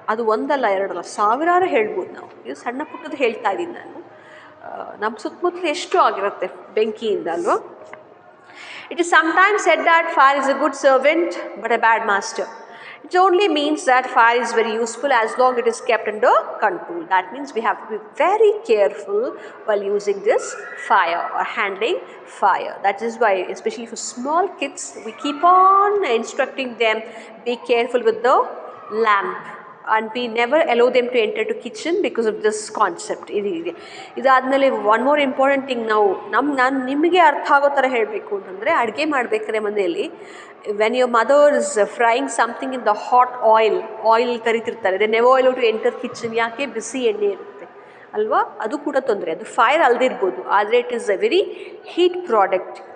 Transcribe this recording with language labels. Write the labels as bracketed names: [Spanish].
[Kannada] ಅದು ಒಂದಲ್ಲ ಎರಡಲ್ಲ, ಸಾವಿರಾರು ಹೇಳ್ಬೋದು ನಾವು. ಇದು ಸಣ್ಣ ಪುಟ್ಟದ್ದು ಹೇಳ್ತಾ ಇದ್ದೀನಿ ನಾನು. ನಮ್ಮ ಸುತ್ತಮುತ್ತಲು ಎಷ್ಟು ಆಗಿರುತ್ತೆ ಬೆಂಕಿಯಿಂದ ಅಲ್ವಾ. [English] It is sometimes said that fire is a good servant but a bad master. It only means that fire is very useful as long as it is kept under control. That means we have to be very careful while using this fire or handling fire. That is why, especially for small kids, we keep on instructing them, be careful with the lamp. And we never allow them to enter to kitchen because of this concept. ಇದಾದಮೇಲೆ one more important thing, [Kannada] ನಾನು ನಿಮಗೆ ಅರ್ಥ ಆಗೋ ಥರ ಹೇಳಬೇಕು ಅಂತಂದರೆ, ಅಡುಗೆ ಮಾಡಬೇಕಾದ್ರೆ ಮನೆಯಲ್ಲಿ [English] when your mother is frying something in the hot oil [Kannada] ಕರಿತಿರ್ತಾರೆ, [English] They never allow to enter kitchen. ಯಾಕೆ? [Kannada] ಬಿಸಿ ಎಣ್ಣೆ ಇರುತ್ತೆ ಅಲ್ವಾ, ಅದು ಕೂಡ ತೊಂದರೆ. ಅದು ಫೈರ್ ಅಲ್ದಿರ್ಬೋದು, ಆದರೆ [English] It is a very heat product.